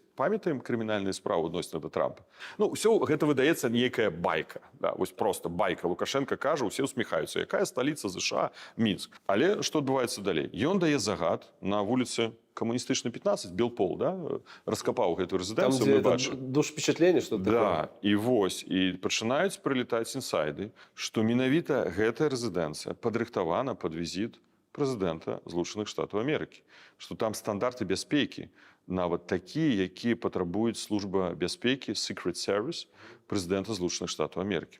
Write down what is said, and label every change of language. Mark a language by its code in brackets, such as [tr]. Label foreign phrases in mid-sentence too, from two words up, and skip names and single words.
[be] Памятаем крымінальныя справы адносна да Трампа? Ну, ўсё гэта выдаецца нейкая байка. Да? Вось просто байка. Лукашенко кажа, усе усміхаюцца. Якая сталіца ЗША? Мінск. Але што адбываецца далей? Ён дае загад на вуліцы Камуністычнай 15, Белпол, да? Раскапаў гэтую рэзідэнцыю, мы бачым. [ru] Душ впечатление, что [be] Да, і вось, і пачынаюць прылетаць інсайды, што менавіта гэтая рэзідэнцыя падрыхтавана пад візіт прэзідэнта Злучаных Штатаў Амерыкі, што там стандарты бяспекі, нават такія, якія патрабуюць служба бяспекі, Secret Service прэзідэнта Злучаных Штатаў Амерыкі.